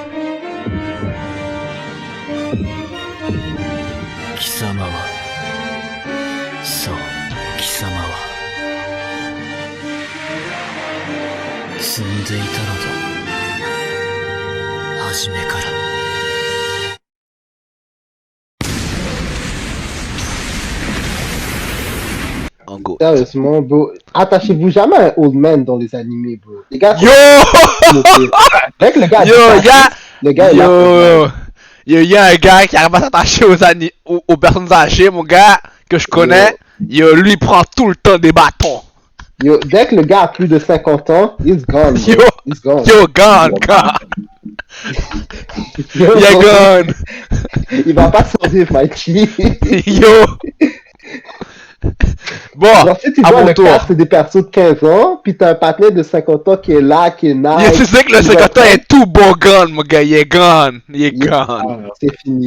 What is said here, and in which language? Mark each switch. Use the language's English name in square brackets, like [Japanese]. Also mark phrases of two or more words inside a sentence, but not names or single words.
[Japanese] 貴様はそう貴様は積んでいたのだ初めから。 [French] Sérieusement, bro, attachez-vous jamais à un [English] old man [French] dans les animés, bro. Les gars, Yo! Avec le gars, il y a un gars qui arrive à s'attacher aux personnes âgées, mon gars, que je connais. Yo, lui, il prend tout le temps des bâtons. Yo, dès que le gars a plus de 50 ans, [English] he's gone. Bro. He's gone. Yo, gone. Yeah, gone. [French] Il va pas survivre, Mikey. Yo. Bon, genre, si tu vois le cast, c'est des persos de 15 ans, puis t'as un partenaire de 50 ans qui est là, qui est nice. Tu sais que le 50 ans est tout bon gone, mon gars, il est gone. C'est fini.